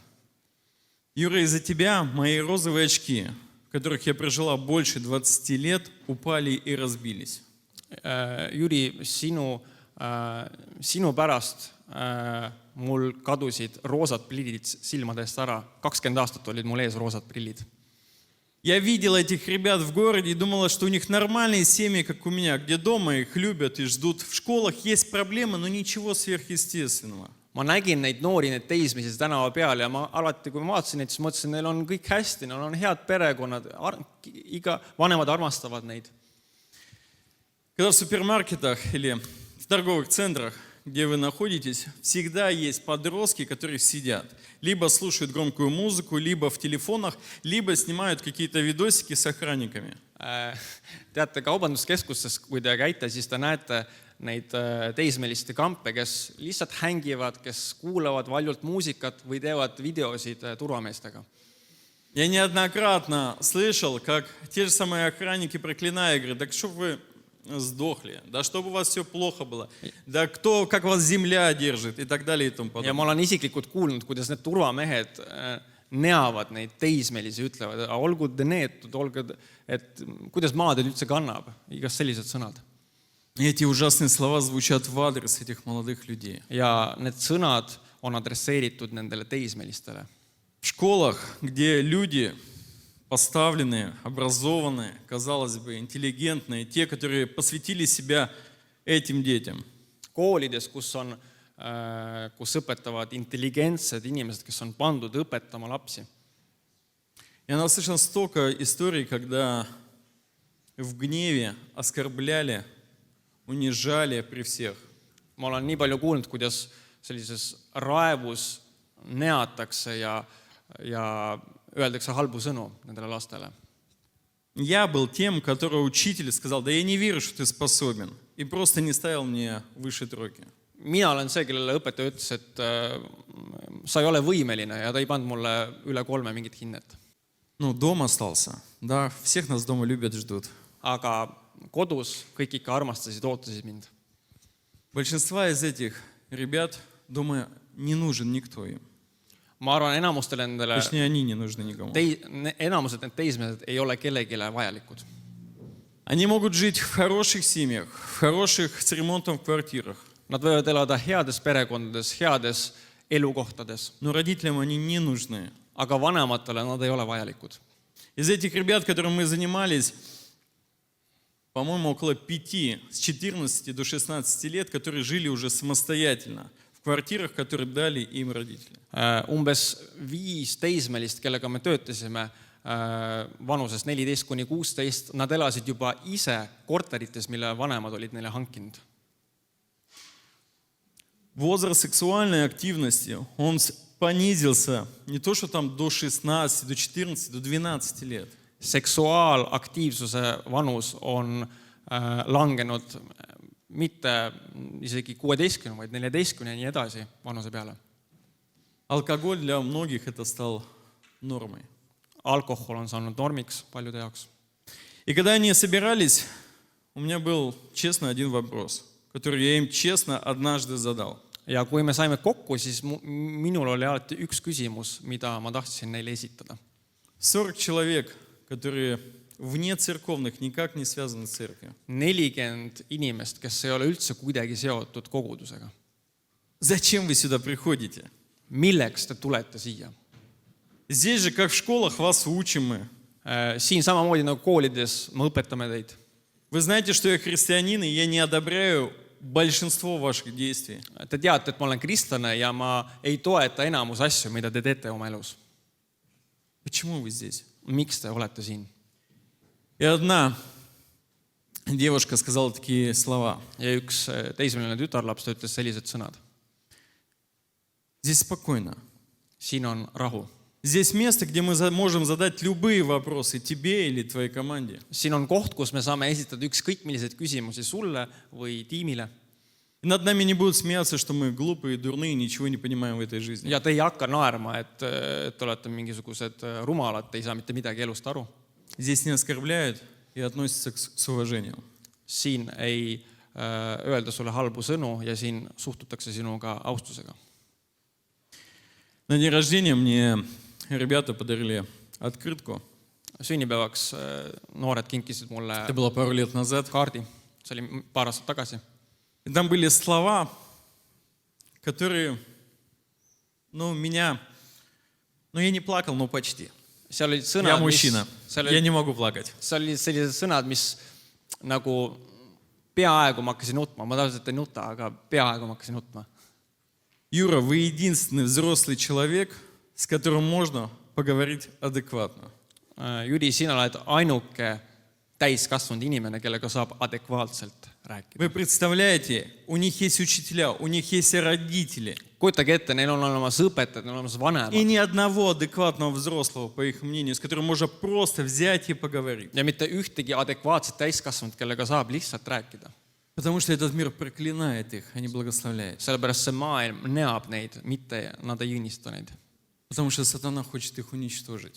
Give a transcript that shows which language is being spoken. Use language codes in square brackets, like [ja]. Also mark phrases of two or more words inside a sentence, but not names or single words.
[ru] Юра, из-за тебя мои розовые очки, в которых я прожила больше 20 лет, упали и разбились. [et] Jüri, sinu pärast mul kadusid roosad prillid silmade eest ära. 20 aastat olid mul ees roosad prillid. [ru] Я видела этих ребят в городе и думала, что у них нормальные семьи, как у меня, где дома их любят и ждут. В школах есть проблемы, но ничего сверхъестественного. [et] Ma nägin neid noori, need teismelisi tänava peal ja ma alati, kui ma vaatasin neid, siis mõtlesin, neil on kõik hästi, neil on head perekonnad, iga vanemad armastavad neid. [ru] Когда в супермаркетах или в торговых центрах, где вы находитесь, всегда есть подростки, которые сидят. Либо слушают громкую музыку, либо в телефонах, либо снимают какие-то видосики с охранниками. [et] Teate, kaubanduskeskustes, kui te käite, siis te näete neid teismeliste kampe, kes lihtsalt hängivad, kes kuulavad valjult muusikat või teevad videosid turvameestega. [ru] Я неоднократно слышал, как те же самые охранники проклинают, говорят, так что вы сдохли, да чтобы у вас все плохо было, да кто, как вас земля держит и так далее и тому [et] Ja [ru] подобное. [et] ma olen isiklikult kuulnud, kuidas need turvamehed neavad neid teismelisi, ütlevad, olgu te neetud, olgu, et kuidas maa teid üldse kannab, igast sellised sõnad. [ru] И эти ужасные слова звучат в адрес этих молодых людей. [et] Ja need sõnad on adresseeritud nendele teismelistele. [ru] В школах, где люди поставленные, образованные, казалось бы, интеллигентные, те, которые посвятили себя этим детям. [et] Koolides, kus õpetavad intelligentsed inimesed, kes on pandud õpetama lapsi. [ru] Я наслышал столько историй, когда в гневе оскорбляли, унижали при всех. [et] Ma olen nii palju kuulnud, kuidas sellises raevus neatakse ja öeldakse halbu sõnu nendele lastele. [ru] Я был тем, которого учитель сказал, да я не верю, что ты способен, и просто не ставил мне выше тройки. [et] Mina olen see, kellele õpetaja ütles, et sa ei ole võimeline ja ta ei pannud mulle üle 3 mingit hinnet. [ru] Ну, дом остался. Да, всех нас дома любят, ждут. [et] Aga kodus kõik ikka armastasid, ootasid mind. [ru] Большинство из этих ребят дома не нужен никто им. [et] Ma arvan, enamustele nendele, [ru] Точнее, они не нужны никому. [et] enamused need teismelised ei ole kellegile vajalikud. [ru] Они могут жить в хороших семьях, в хороших с ремонтом в квартирах. [et] Nad võivad elada heades perekondades, heades elukohtades, [ru] Но родителям они не нужны. [et] aga vanematele nad ei ole vajalikud. [ru] Из этих ребят, которым мы занимались, по-моему, около 5, с 14 до 16 лет, которые жили уже самостоятельно в квартирах, которые дали им родители. [et] Umbes 5 teismelist, kellega me töötasime vanuses 14–16, nad elasid juba ise korterites, mille vanemad olid neile hankinud. [ru] Возраст сексуальной активности, он понизился не то, что там до 16, до 14, до 12 лет. [et] Seksuaalaktiivsuse vanus on langenud mitte isegi 16, vaid 14 ja nii edasi vanuse peale. [ru] Алкоголь для многих это стал нормой. [et] alkohol on saanud normiks paljude jaoks. [ru] И когда они собирались, у меня был честно один вопрос, который я им честно однажды задал. [et] Ja kui me saime kokku, siis minul oli alati üks küsimus, mida ma tahtsin neile esitada. [ru] 40 человек, которые вне церковных, никак не связаны с церковью. [et] 40 inimest, kes ei ole üldse kuidagi seotud kogudusega. [ru] Зачем вы сюда приходите? [et] Milleks te tulete siia? [ru] Здесь же, как в школах, вас учим мы. [et] Siin samamoodi nagu koolides me õpetame teid. [ru] Вы знаете, что я христианин, и я не одобряю большинство ваших действий. [et] Te teate, et ma olen kristlane ja ma ei toeta enamus asju, mida te teete oma elus. [ru] Почему вы здесь? [et] Miks te olete siin? [ru] И одна девушка сказала такие слова. [et] Ja üks teismeline tütarlaps ütles sellised sõnad. [ru] Здесь спокойно. [et] Siin on rahu. [ru] Здесь место, где мы можем задать любые вопросы тебе или твоей команде. [et] Siin on koht, kus me saame esitada ükskõik milliseid küsimusi sulle või tiimile. [ru] И над нами не будут смеяться, что мы глупые, дурные, ничего не понимаем в этой жизни. [et] Ja te ei hakka naerma, et te olete mingisugused rumalad, te ei saa mitte midagi elust aru. [ru] Здесь не оскорбляют и относятся с уважением. [et] Siin ei öelda sulle halbu sõnu ja siin suhtutakse sinuga austusega. [ru] На день рождения мне ребята подарили открытку. [et] Sünnipäevaks noored kinkisid mulle [ru] Это было пару лет назад. [et] kaardi. See oli paar aastat tagasi. [ru] И там были слова, которые, я не плакал, но почти. [et] Seal olid [ru] Я [et] sõnad, [ru] мужчина, [et] seal [ru] я [et] olid, [ru] не могу плакать. [et] seal olid sellised sõnad, mis nagu peaaegu ma hakkasin nutma. Ma tavaliselt ei nuta, aga peaaegu ma hakkasin nutma. [ru] Юра, вы единственный взрослый человек, с которым можно поговорить адекватно. [et] Jüri, sina oled ainuke täiskasvanud inimene, kellega saab adekvaatselt rääkida. [ru] Вы представляете, у них есть учителя, у них есть родители. [et] Kujutage ette, neil on olemas õpetajad, neil on olemas [ru] И [et] vanemad. [ru] ни одного адекватного взрослого, по их мнению, с которым можно просто взять и поговорить. [et] Ja mitte ühtegi adekvaatset täiskasvanud, kellega saab lihtsalt rääkida. [ru] Потому что этот мир проклинает их, а не благословляет. [et] Sellepärast see maailm neab neid, mitte nad ei õnnista neid. [ru] Потому что сатана хочет их уничтожить.